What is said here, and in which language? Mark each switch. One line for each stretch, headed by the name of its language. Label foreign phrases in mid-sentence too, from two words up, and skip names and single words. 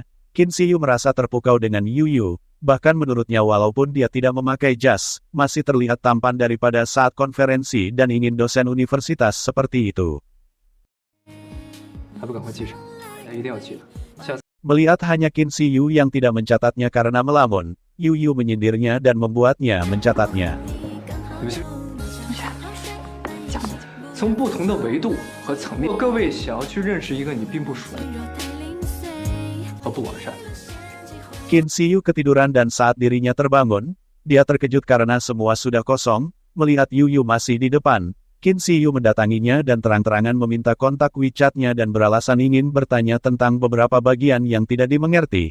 Indonesian: Qin Siyu merasa terpukau dengan Yuyu, bahkan menurutnya walaupun dia tidak memakai jas, masih terlihat tampan daripada saat konferensi dan ingin dosen universitas seperti itu. Melihat hanya Qin Siyu yang tidak mencatatnya karena melamun, Yuyu menyindirnya dan membuatnya mencatatnya.
Chinese: 从不同的维度和层面，各位想要去认识一个你并不熟和不完善。
Indonesian: Qin Siyu ketiduran dan saat dirinya terbangun, dia terkejut karena semua sudah kosong. Melihat Yuyu masih di depan, Qin Siyu mendatanginya dan terang-terangan meminta kontak WeChat-nya dan beralasan ingin bertanya tentang beberapa bagian yang tidak dimengerti.